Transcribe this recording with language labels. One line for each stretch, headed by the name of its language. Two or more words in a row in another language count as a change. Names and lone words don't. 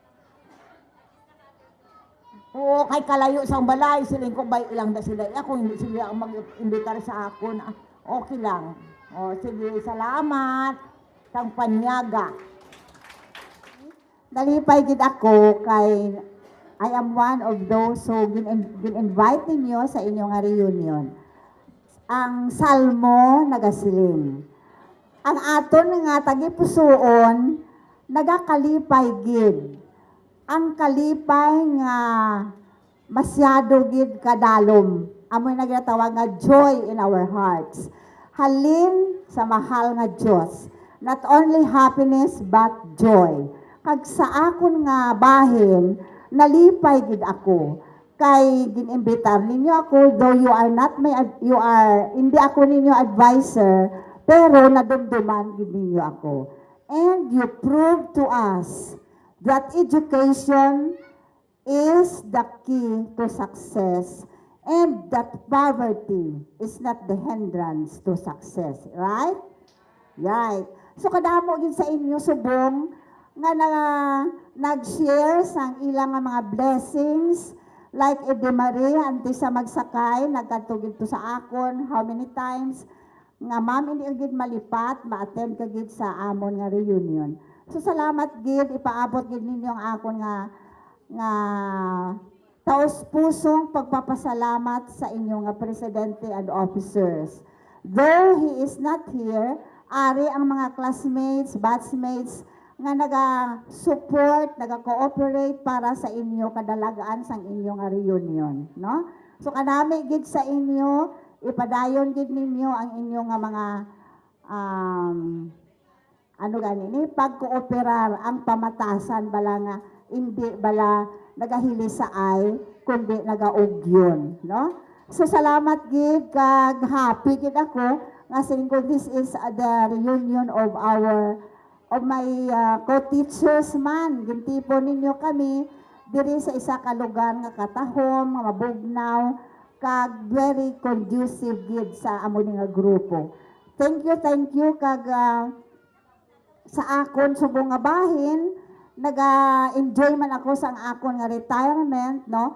Hiligaynon: Oo, kay kalayo sa balay, siling ko bay ilang da sila. Ako hindi sila mag-imbitar sa akon. Okay lang. O, sige, salamat. Sang panyaga. Dalipay gid ako kay
English: I am one of those who
Hiligaynon: gin-invite ninyo sa inyong reunion. Ang salmo nagasiling. Ang aton nga tagipusoon nagakalipay gid. Ang kalipay nga masyado gid kadalom. Amoy nagatawag nga
English: joy in our hearts.
Hiligaynon: Halin sa mahal nga Dios.
English: Not only happiness but joy.
Hiligaynon: Kag sa akon nga bahin, nalipay gid ako. Kay ginimbitar ninyo ako, though hindi ako ninyo advisor, pero nadumduman gid ninyo ako.
English: And you prove to us that education is the key to success and that poverty is not the hindrance to success. Right? Right.
Hiligaynon: So kadamo gid sa inyo subong nga nag-share sang ilang nga mga blessings like Ede Marie anti sa magsakay nagkatugid to sa akon
English: how many times
Hiligaynon: nga ma'am hindi gid malipat ma-attend ka gid sa amon nga reunion. So salamat gid ipaabot gid ninyo ang akon nga taos-pusong pagpapasalamat sa inyo nga presidente
English: and officers. Though he is not here,
Hiligaynon: ari ang mga classmates, batchmates nga naga-support, naga-cooperate para sa inyo kadalagaan sang inyong nga reunion, no? So kanami gid sa inyo, ipadayon gid ninyo ang inyong nga mga ano gani ni pagkooperar ang pamatasan bala nga hindi bala nagahili sa ay kundi nagaugyon, no? So salamat gid kag happy gid ako nga
English: since this is the reunion of my co-teachers
Hiligaynon: man. Gintipo ninyo kami diri sa isa ka lugar nga katahom, nga mabugnaw, kag
English: very conducive
Hiligaynon: gid sa amo nga grupo.
English: Thank you
Hiligaynon: kag sa akon subong nga bahin, naga-enjoy man ako sa akon nga retirement, no?